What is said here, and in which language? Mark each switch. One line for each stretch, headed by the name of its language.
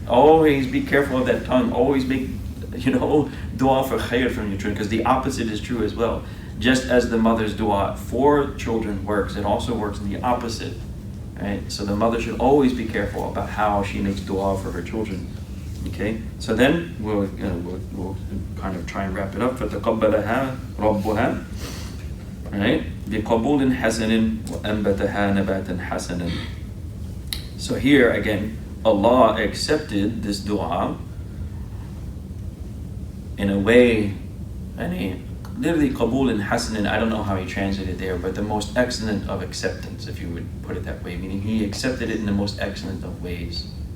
English: Always be careful of that tongue. Always make, dua for khair from your children, because the opposite is true as well. Just as the mother's dua for children works, it also works in the opposite. Right? So the mother should always be careful about how she makes dua for her children. Okay? So then we'll kind of try and wrap it up.
Arabic: فَتَقَبَّلَهَا رَبُّهَا, right? بِقَبُولٍ حَسَنٍ وَأَنبَتَهَا نَبَاتًا حَسَنًا.
English: So here again, Allah accepted this dua in a way, literally qabul hasan, I don't know how he translated there, but the most excellent of acceptance, if you would put it that way, meaning he accepted it in the most excellent of ways.